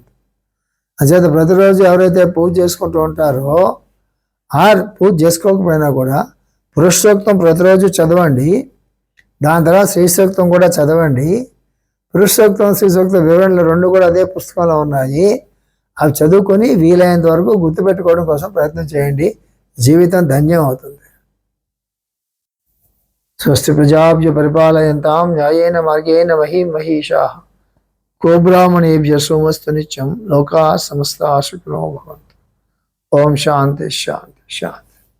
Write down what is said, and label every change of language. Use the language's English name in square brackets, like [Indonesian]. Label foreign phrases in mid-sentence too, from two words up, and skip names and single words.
[Telugu] అంచేత ప్రతిరోజు ఎవరైతే పూజ చేసుకుంటూ ఉంటారో పూజ చేసుకోకపోయినా కూడా పురుషోక్తం ప్రతిరోజు చదవండి. దాని తర్వాత శ్రీ సూక్తం కూడా చదవండి. పురుషోక్తం శ్రీ సూక్తం వివరణలు 2 కూడా అదే పుస్తకంలో ఉన్నాయి. అవి చదువుకొని వీలైనంత వరకు గుర్తుపెట్టుకోవడం కోసం ప్రయత్నం చేయండి. జీవితం ధన్యం అవుతుంది. [Sanskrit] స్వస్తి ప్రజాభ్య పరిపాలయంతాం న్యాయేన మార్గేణ మహీషాః గోబ్రాహ్మణేభ్యः సోమస్తు నిత్యం లోకాః సమస్తాః సుఖినో భవంతు. ఓం శాంతి శాంతి శాంతి.